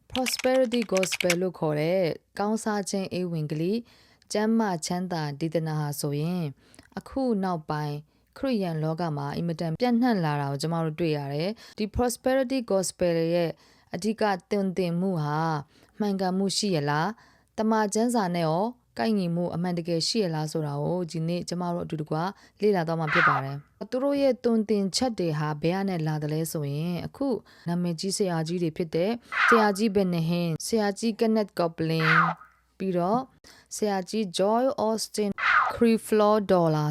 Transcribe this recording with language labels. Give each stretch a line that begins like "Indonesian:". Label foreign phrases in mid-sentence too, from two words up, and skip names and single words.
English: prosperity gospel
Burmese: လို့ခေါ်တဲ့ကောင်းစားခြင်းအေးဝင်ကလေးကျမ်းမာချမ်းသာဒေသနာဟာဆိုရင်အခုနောက်ပိုင်းခရစ်ယာန်လောကမှာအင်မတန်ပြန့်နှံ့လာတာကိုကျွန်တော်တို့တွေ့ရတယ်ဒီ
English: prosperity gospel
Burmese: ရဲ့အဓိကတင်မှုဟာမှန်ကန်မှုရှိရလားတမန်ကျမ်းစာနဲ့ရောကိုက်ညီမှုအမှန်တကယ်ရှိရလားဆိုတာကိုဒီနေ့ကျမတို့ အတူတကွလေ့လာတော့မှာဖြစ်ပါတယ်သူတို့ရဲ့တွင်တင်ချက်တွေဟာဘယ်ကနေလာတယ်လဲဆိုရင်အခုနာမည်ကြီးဆရာကြီးတွေဖြစ်တဲ့ဆရာကြီးဘယ်နဟင်ဆရာကြီးကနက်ကော့ပလင်ပြီးတော့ဆရာကြီး Joy Austin Creflo Dollar